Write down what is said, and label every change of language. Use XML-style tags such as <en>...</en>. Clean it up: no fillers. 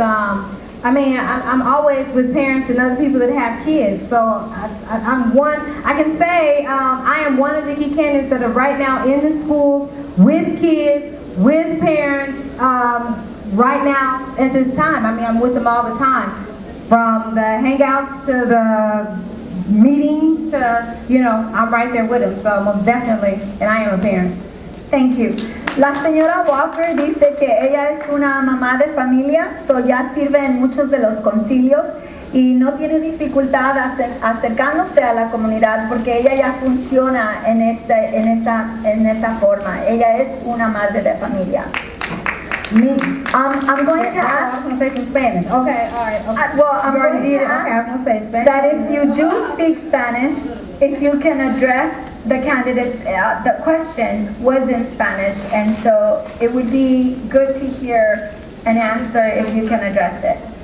<en>I'm always with parents and other people that have kids. So I can say I am one of the key candidates that are right now in the schools with kids, with parents, right now at this time. I'm with them all the time. From the hangouts to the meetings to, I'm right there with them. So most definitely, and I am a parent. Thank you.</en> <es>La señora Walker dice que ella es una mamá de familia, so ya sirve en muchos de los concilios y no tiene dificultad acercándose a la comunidad porque ella ya funciona en esa forma. Ella es una madre de familia.</es> <en>I'm going to ask. I was going to say some Spanish. Okay, all right. Okay. I'm going to ask okay, I was going to say Spanish. that if you do speak Spanish, if you can address the candidates, the question was in Spanish, and so it would be good to hear an answer if you can address it.</en>